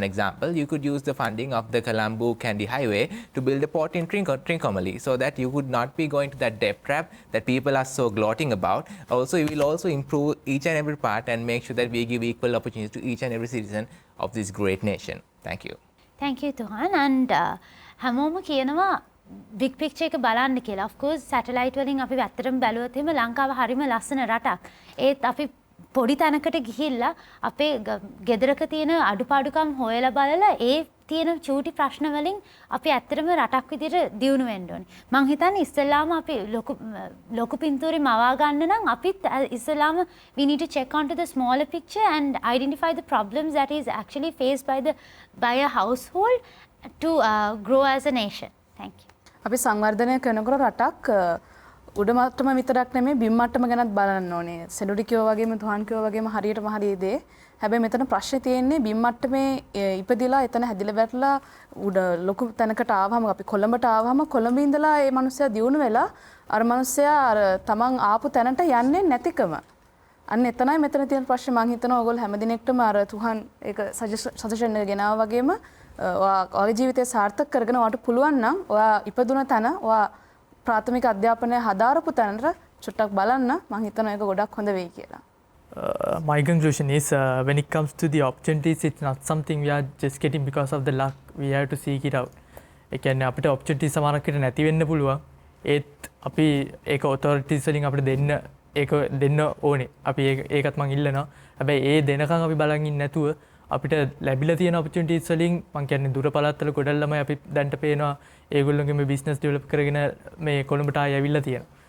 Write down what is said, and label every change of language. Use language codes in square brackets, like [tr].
[en] For example, you could use the funding of the Colombo Kandy Highway to build a port in Trincomalee, so that you would not be going to that debt trap that people are so gloating about. Also, you will also improve each and every part and make sure that we give equal opportunities to each and every citizen of this great nation. Thank you. Thank you, Tuhan. [si] And හැමෝම කියනවා [en] big picture [si] එක බලන්න කියලා. Of course, satellite වලින් අපි ඇත්තටම බැලුවොත් එහෙම ලංකාව හරිම ලස්සන රටක්. ඒත් අපි පොඩි තැනකට ගිහිල්ලා අපේ ගෙදරක තියෙන අඩුපාඩුකම් හොයලා බලලා ඒ තියෙන චූටි ප්‍රශ්න වලින් අපි ඇත්තටම රටක් විදිහට දියුණු වෙන්න ඕනේ. මං හිතන්නේ ඉස්සෙල්ලාම අපි ලොකු පින්තූරේ මවා ගන්න නම් අපිත් ඉස්සෙල්ලාම [en] we need to check onto the smaller picture and identify the problems that is actually faced by a household to grow as a nation. Thank you. [si] අපි සංවර්ධනය කරනකොට රටක් උඩ මට්ටම විතරක් නෙමෙයි බිම් මට්ටම ගැනත් බලන්න ඕනේ. සෙඩුඩි කිව්වා වගේම තුහන් කිව්වා වගේම හරියටම හරි දේ. හැබැයි මෙතන ප්‍රශ්නේ තියෙන්නේ බිම් මට්ටමේ ඉපදිලා එතන හැදිලා වැටලා උඩ ලොකු තැනකට ආවම අපි කොළඹට ආවම කොළඹ ඉඳලා ඒ මිනිස්සයා දියුණු වෙලා අර මිනිස්සයා අර තමන් ආපු තැනට යන්නේ නැතිකම. අන්න එතනයි මෙතන තියෙන ප්‍රශ්නේ. මං හිතනවා ඔයගොල්ලෝ හැමදිනෙකටම අර තුහන් ඒක සජෙෂන් එක ගෙනාවා වගේම ඔයාගේ ජීවිතය සාර්ථක කරගෙන ඔයාට පුළුවන් නම් ඔයා ඉපදුන තැන ඔයා ප්‍රාථමික අධ්‍යාපනය හදාරපු තැනට චුට්ටක් බලන්න. මං හිතනවා ඒක ගොඩක් හොඳ වෙයි කියලා. [en] My conclusion is when it comes to the opportunities, it's not something we are just getting because of the luck. We have to seek it out. [si] ඒ කියන්නේ අපිට opportunities සමහරකට නැති වෙන්න පුළුවන්. ඒත් අපි ඒක authorities වලින් අපිට දෙන්න ඕනේ. අපි ඒකත් මං ඉල්ලනවා. හැබැයි ඒ දෙනකන් අපි බලන් ඉන්නේ නැතුව අපිට ලැබිලා තියෙන opportunities වලින් මං කියන්නේ දුර පළාත්වල ගොඩක් ළමයි අපි දැන්ට පේනවා ඒගොල්ලෝගේ business develop කරගෙන මේ කොළඹට ආයෙ ඇවිල්ලා තියෙනවා.